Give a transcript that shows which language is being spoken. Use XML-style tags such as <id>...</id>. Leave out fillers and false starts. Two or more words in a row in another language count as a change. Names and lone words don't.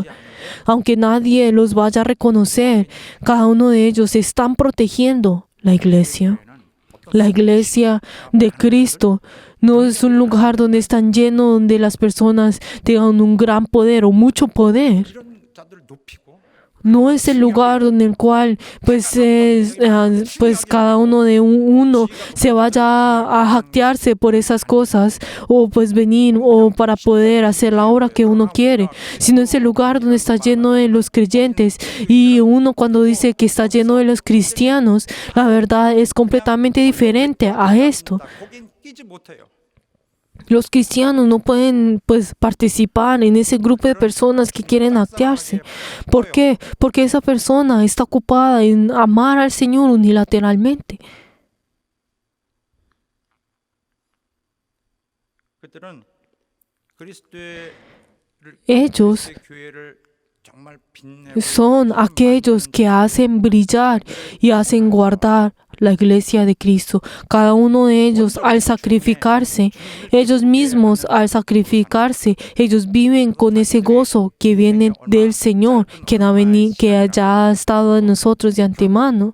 <es>Aunque nadie los vaya a reconocer, cada uno de ellos están protegiendo la iglesia. La iglesia de Cristo no es un lugar donde están llenos, donde las personas tengan un gran poder o mucho poder.</es> <ko>이런 자들을 높이고</ko> <es>No es el lugar donde el cual pues cada uno de uno se vaya a jactarse por esas cosas o pues venir o para poder hacer la obra que uno quiere, sino es el lugar donde está lleno de los creyentes. Y uno cuando dice que está lleno de los cristianos, la verdad es completamente diferente a esto.</es> <ko>거긴 끼지 못해요.</ko> <es>Los cristianos no pueden pues participar en ese grupo de personas que quieren actearse. ¿Por qué? Porque esa persona está ocupada en amar al Señor unilateralmente.</es> <ko>그들은 그리스도의</ko> <es>Ellos</es> <ko>교회를 정말 빛내고</ko> <es>son aquellos que hacen brillar y hacen guardar la iglesia de Cristo. Cada uno de ellos al sacrificarse, ellos mismos al sacrificarse, ellos viven con ese gozo que viene del Señor, que ya ha estado en nosotros de antemano.</es>